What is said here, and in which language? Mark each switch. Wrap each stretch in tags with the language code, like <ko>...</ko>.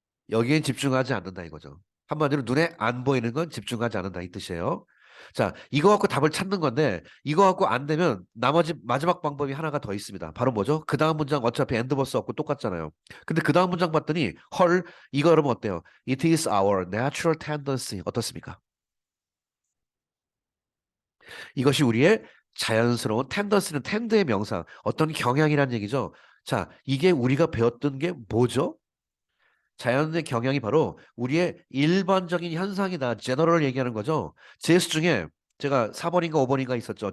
<ko>여기에 집중하지 않는다 이거죠. 한마디로 눈에 안 보이는 건 집중하지 않는다 이 뜻이에요. 자, 이거 갖고 답을 찾는 건데 이거 갖고 안 되면 나머지 마지막 방법이 하나가 더 있습니다. 바로 뭐죠? 그 다음 문장 어차피 엔드버스 없고 똑같잖아요. 근데 그 다음 문장 봤더니 헐 이거 여러분 어때요?</ko> <en>It is our natural tendency</en> <ko>어떻습니까? 이것이 우리의 자연스러운 텐던스는 텐드의 명사 어떤 경향이란 얘기죠. 자, 이게 우리가 배웠던 게 뭐죠? 자연의 경향이 바로 우리의 일반적인 현상이다. 제너럴 얘기하는 거죠. GS 중에 제가 4번인가 5번인가 있었죠.</ko>